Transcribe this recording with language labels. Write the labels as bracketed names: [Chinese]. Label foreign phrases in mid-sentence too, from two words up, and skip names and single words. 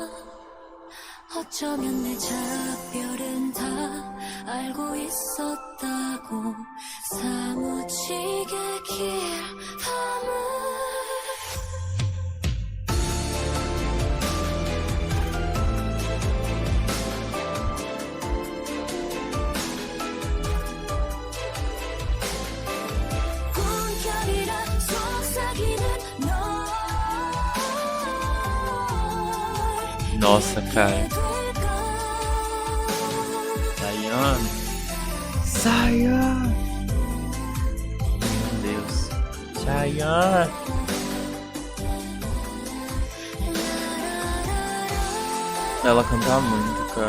[Korean] 어쩌면 내 작별은 다 알고 있었다고 사무치게 길 밤을 꿈결이라 속삭이는 널 [Portuguese] Nossa, cara. Aí, Chayanne. Chayanne. Meu Deus. Chayanne. Ela canta muito, cara.